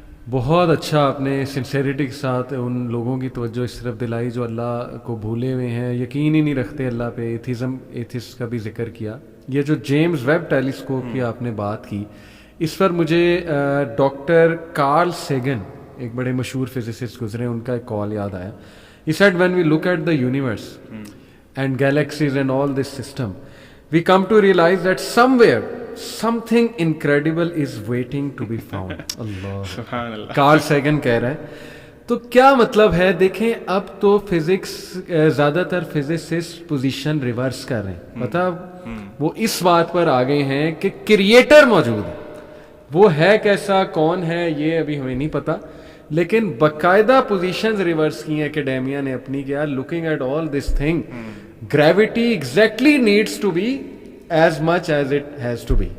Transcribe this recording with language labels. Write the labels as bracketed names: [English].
[Urdu] بہت اچھا آپ نے سنسیریٹی کے ساتھ ان لوگوں کی توجہ اس طرف دلائی جو اللہ کو بھولے ہوئے ہیں, یقین ہی نہیں رکھتے اللہ پہ. ایتھسٹ کا بھی ذکر کیا. یہ جو جیمز ویب ٹیلیسکوپ کی آپ نے بات کی, اس پر مجھے ڈاکٹر کارل سیگن, ایک بڑے مشہور فزسسٹ گزرے, ان کا ایک کال یاد آیا. [English] He said when we look at the universe and galaxies and all this system, we come to realize that somewhere something incredible is waiting to be found. [Urdu] Allah, Karl Sagan کہہ رہے ہیں. تو کیا مطلب ہے دیکھیں, اب تو فزکس زیادہ تر فزسسٹ پوزیشن ریورس کر رہے ہیں. مطلب وہ اس بات پر آ گئے ہیں کہ کریٹر موجود ہے. وہ ہے کیسا, کون ہے, یہ ابھی ہمیں نہیں پتا, لیکن باقاعدہ پوزیشنز ریورس کی ہیں اکیڈیمیا نے اپنی, کہ [English] looking at all this thing, gravity exactly needs to be [Urdu] as much as it has to be.